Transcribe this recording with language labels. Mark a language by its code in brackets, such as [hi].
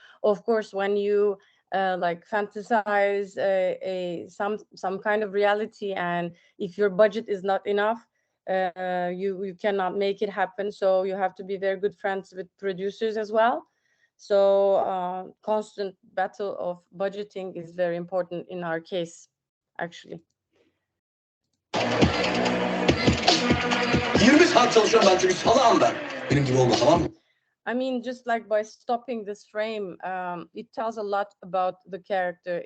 [en] Of course, when you like fantasize some kind of reality, and if your budget is not enough, you cannot make it happen. So you have to be very good friends with producers as well. So constant battle of budgeting is very important in our case, actually. [tr] 20 saat çalışıyorum ben çünkü salağım ben. Benim gibi olma, tamam mı? [en] I mean, just like by stopping this frame, it tells a lot about the character.